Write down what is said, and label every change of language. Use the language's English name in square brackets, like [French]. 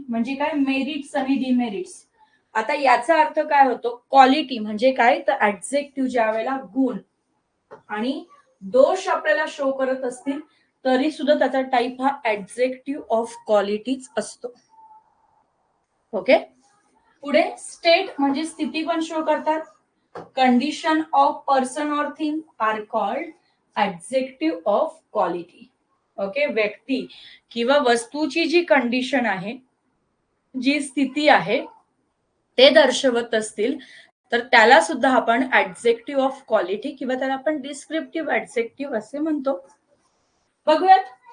[Marathi] म्हणजे काय मेरिट्स आणि डिमेरिट्स. आता याचा अर्थ काय होतो क्वालिटी म्हणजे काय तर ऍडजेक्टिव्ह ज्या वेळेला गुण आणि दोष आपल्याला शो करत असतील तरी सुद्धा त्याचा टाइप हा ऍडजेक्टिव्ह ऑफ क्वालिटीच असतो. ओके. पुढे स्टेट म्हणजे स्थिती पण शो करतात. [English] Condition of person और thing are called adjective of quality. Okay. [Marathi] व्यक्ती किंवा वस्तूची जी कंडिशन आहे, जी स्थिती आहे ते दर्शवत असतील तर त्याला सुद्धा आपण ऍडजेक्टिव्ह ऑफ क्वालिटी किंवा त्याला आपण डिस्क्रिप्टिव्ह ऍडजेक्टिव्ह असे म्हणतो. बघूयात.